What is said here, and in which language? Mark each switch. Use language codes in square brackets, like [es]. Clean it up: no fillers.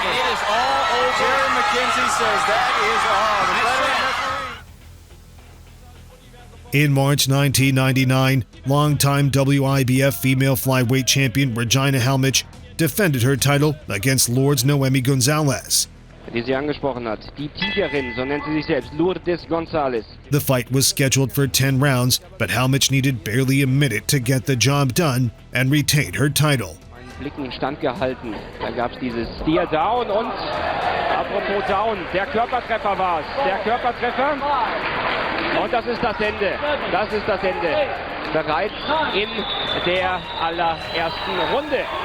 [en] And it is all over. Jerry McKenzie says that is all. The veteran referee. In March 1999, longtime WIBF female flyweight champion Regina Halmich defended her title against Lourdes Noemi Gonzalez. [de] Die sie angesprochen hat, die Tigerin, so nennt sie sich selbst, Lourdes Gonzalez. [en] The fight was scheduled for 10 rounds, but Halmich needed barely a minute to get the job done and retain her title. [de] Blicken standgehalten. Da gab es dieses Steer Down und apropos Down, der Körpertreffer war es. Der Körpertreffer. Und das ist das Ende. Das ist das Ende. Bereits in der allerersten Runde.